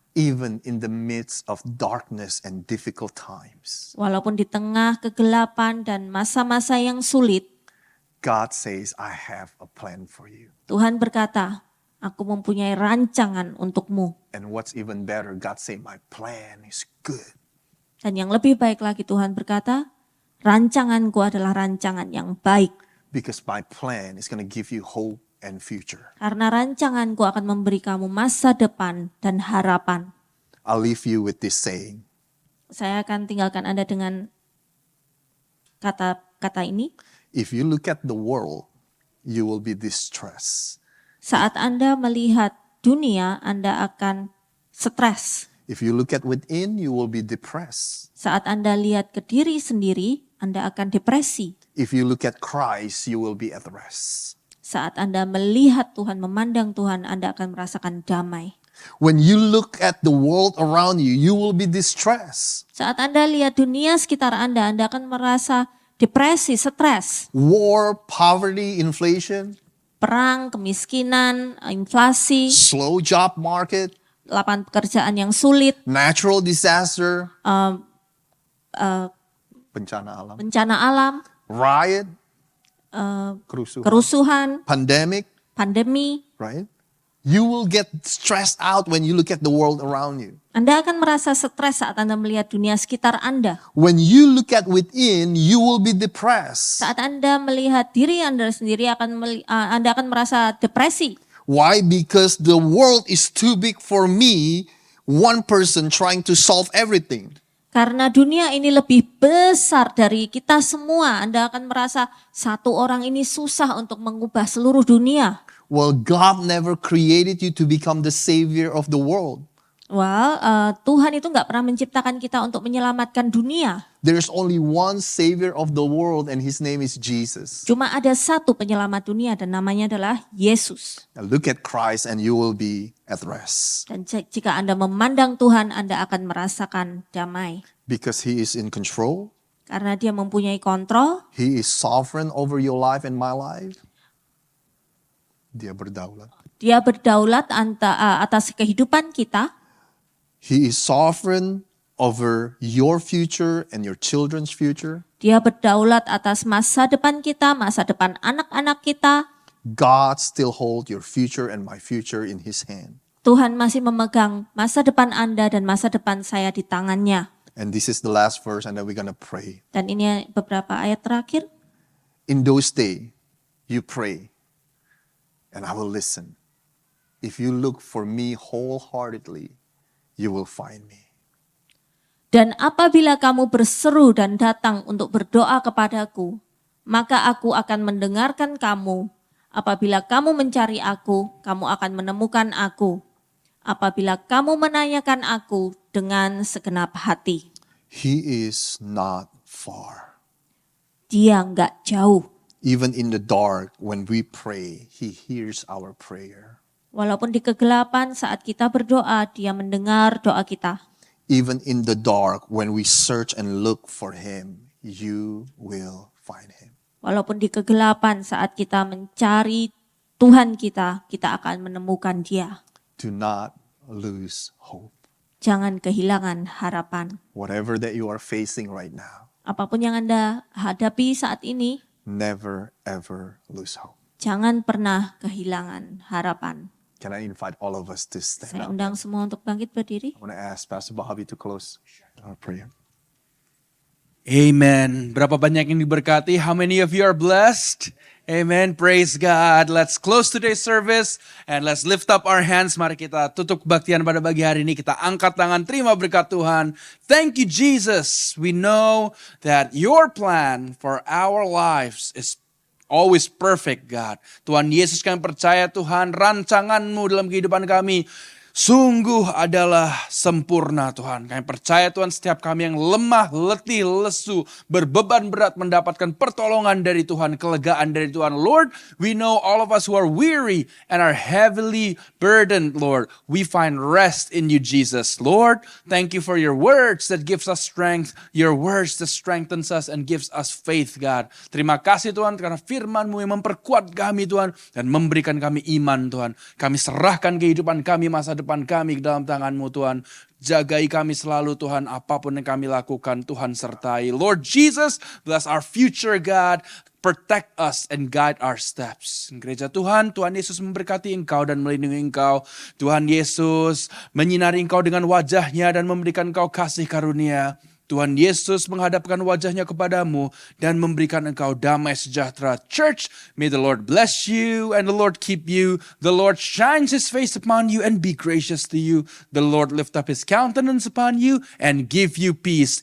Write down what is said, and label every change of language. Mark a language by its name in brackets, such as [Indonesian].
[English] Even in the midst of darkness and difficult times, [Indonesian] Walaupun di tengah kegelapan dan masa-masa yang sulit, [English] God says, I have a plan for you. [Indonesian] Tuhan berkata, aku mempunyai rancangan untukmu. [English] And what's even better, God say, my plan is good. [Indonesian] Dan yang lebih baik lagi Tuhan berkata, rancanganku adalah rancangan yang baik. [English] Because my plan is going to give you hope and future. [Indonesian] Karena rancanganku akan memberi kamu masa depan dan harapan. [English] I'll leave you with this saying. [Indonesian] Saya akan tinggalkan Anda dengan kata ini. [English] If you look at the world, you will be distressed. [Indonesian] Saat Anda melihat dunia, Anda akan stres. [English] If you look at within, you will be depressed. [Indonesian] Saat Anda lihat ke diri sendiri, Anda akan depresi. [English] If you look at Christ, you will be at rest. [Indonesian] Saat Anda melihat Tuhan, memandang Tuhan, Anda akan merasakan damai. [English] When you look at the world around you, you will be distressed. [Indonesian] Saat Anda lihat dunia sekitar Anda akan merasa depresi, stres. [English] War, poverty, inflation, [Indonesian] Perang, kemiskinan, inflasi, [English] slow job market, [Indonesian] lapangan pekerjaan yang sulit, [English] natural disaster, [Indonesian] bencana alam, [English] riot, [Indonesian] kerusuhan, [English] pandemic, [Indonesian] pandemi. [English] right? You will get stressed out when you look at the world around you. [Indonesian] Anda akan merasa stres saat Anda melihat dunia sekitar Anda. [English] When you look at within, you will be depressed. [Indonesian] Saat Anda melihat diri Anda sendiri, Anda akan merasa depresi. [English] Why? Because the world is too big for me, one person trying to solve everything. [Indonesian] Karena dunia ini lebih besar dari kita semua, Anda akan merasa satu orang ini susah untuk mengubah seluruh dunia. [English] Well, God never created you to become the savior of the world. [Indonesian] Tuhan itu nggak pernah menciptakan kita untuk menyelamatkan dunia. [English] There's only one savior of the world and his name is Jesus. [Indonesian] Cuma ada satu penyelamat dunia dan namanya adalah Yesus. [English] Now look at Christ and you will be at rest. [Indonesian] Dan jika Anda memandang Tuhan, Anda akan merasakan damai. [English] Because he is in control. [Indonesian] Karena Dia mempunyai kontrol, [English] He is sovereign over your life and my life. [Indonesian] Dia berdaulat. Dia berdaulat atas kehidupan kita. [English] He is sovereign over your future and your children's future. [Indonesian] Dia berdaulat atas masa depan kita, masa depan anak-anak kita. [English] God still hold your future and my future in His hand. [Indonesian] Tuhan masih memegang masa depan Anda dan masa depan saya di tangannya. [English] And this is the last verse, and then we're gonna pray. [Indonesian] Dan ini beberapa ayat terakhir. [English] In those days, you pray, and I will listen. If you look for me wholeheartedly, you will find me. [Indonesian] Dan apabila kamu berseru dan datang untuk berdoa kepadaku, maka aku akan mendengarkan kamu. Apabila kamu mencari aku, kamu akan menemukan aku. Apabila kamu menanyakan aku dengan segenap hati. [English] He is not far. [Indonesian] Dia enggak jauh. [English] Even in the dark, when we pray, He hears our prayer. [Indonesian] Walaupun di kegelapan saat kita berdoa, dia mendengar doa kita. [English] Even in the dark, when we search and look for Him, you will find Him. [Indonesian] Walaupun di kegelapan saat kita mencari Tuhan kita akan menemukan dia. [English] Do not lose hope. [Indonesian] Jangan kehilangan harapan. [English] Whatever that you are facing right now, [Indonesian] Apapun yang Anda hadapi saat ini, [English] never ever lose hope. [Indonesian] jangan pernah kehilangan harapan. [English] Can I invite all of us to stand [Indonesian] Saya [English] up? [Indonesian] undang semua untuk bangkit berdiri. [English] I want to ask Pastor Bobby to close our prayer. Amen. [Indonesian] Berapa banyak yang diberkati? [English] How many of you are blessed? Amen. Praise God. Let's close today's service and let's lift up our hands. [Indonesian] Mari kita tutup kebaktian pada pagi hari ini. Kita angkat tangan, terima berkat Tuhan. [English] Thank you, Jesus. We know that your plan for our lives is always perfect, God. [Indonesian] Tuhan Yesus, kami percaya Tuhan, rancangan-Mu dalam kehidupan kami sungguh adalah sempurna, Tuhan. Kami percaya Tuhan, setiap kami yang lemah, letih, lesu, berbeban berat mendapatkan pertolongan dari Tuhan, kelegaan dari Tuhan. [English] Lord, we know all of us who are weary and are heavily burdened, Lord. We find rest in you, Jesus. Lord, thank you for your words that gives us strength, your words that strengthens us and gives us faith, God. [Indonesian] Terima kasih Tuhan karena firman-Mu yang memperkuat kami, Tuhan, dan memberikan kami iman, Tuhan. Kami serahkan kehidupan kami, masa depan kami ke dalam tangan-Mu, Tuhan. Jagai kami selalu, Tuhan. Apapun yang kami lakukan, Tuhan sertai. [English] Lord Jesus, bless our future, God. Protect us and guide our steps. [Indonesian] Gereja Tuhan, Tuhan Yesus memberkati engkau dan melindungi engkau. Tuhan Yesus menyinari engkau dengan wajahnya dan memberikan engkau kasih karunia. Tuhan Yesus menghadapkan wajahnya kepadamu dan memberikan engkau damai sejahtera. [English] Church, may the Lord bless you and the Lord keep you. The Lord shines His face upon you and be gracious to you. The Lord lift up His countenance upon you and give you peace.